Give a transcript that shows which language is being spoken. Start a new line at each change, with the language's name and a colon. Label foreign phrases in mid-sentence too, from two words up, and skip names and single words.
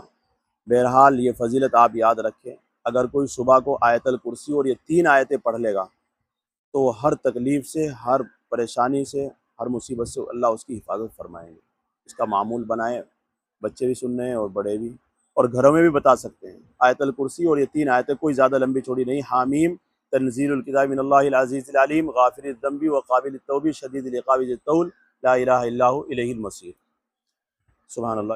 Hindi: बहरहाल ये फजीलत आप याद रखें, अगर कोई सुबह को आयतल कुर्सी और ये 3 आयतें पढ़ लेगा तो हर तकलीफ़ से, हर परेशानी से, हर मुसीबत से अल्लाह उसकी हिफाजत फरमाएंगे। इसका मामूल बनाएं, बच्चे भी सुन रहे हैं और बड़े भी, और घरों में भी बता सकते हैं। आयतल कुर्सी और ये 3 आयतें कोई ज़्यादा लंबी चौड़ी नहीं।
Arabic: حم تنزيل الكتاب من الله العزيز العليم غافر الذنب وقابل التوب شديد العقاب ذي الطول لا إله إلا هو إليه المصير سبحان الله.